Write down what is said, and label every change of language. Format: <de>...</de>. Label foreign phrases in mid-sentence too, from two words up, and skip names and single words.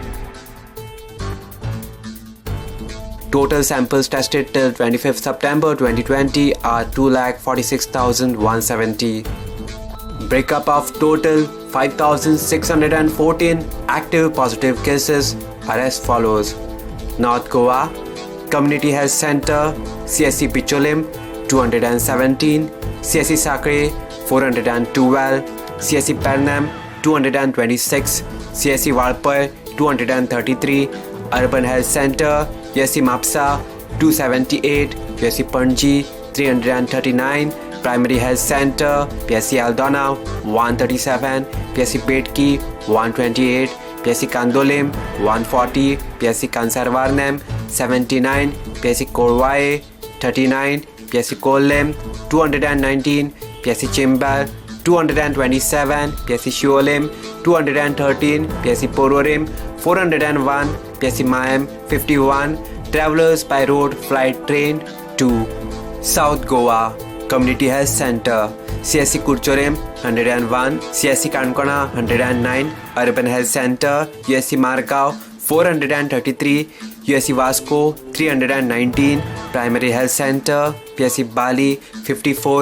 <en>Total samples tested till 25th September 2020 are 2,46,170. Breakup of total 5,614 active positive cases are as follows. North Goa Community Health Center CSC Bicholim 217, CSC Sakre 412, CSC Pernam 226, CSC Valpai 233, Urban Health Center CSC Mapsa 278, CSC Panji 339, Primary Health Center PSC Aldona 137, PSC Betki 128, PSC Kandolim 140, PSC Kansarvarnam 79, PSC Korwae 39, PSC Kollem 219, PSC Chimbal 227, PSC Shuolim 213, PSC Pororim 401, PSC Mayam 51, Travelers by road, flight, train 2. South Goa Community Health Center CSC Kurchorim 101, CSC Kankona 109, Urban Health Center USC Margao 433, USC Vasco 319, Primary Health Center PSC Bali 54,</en>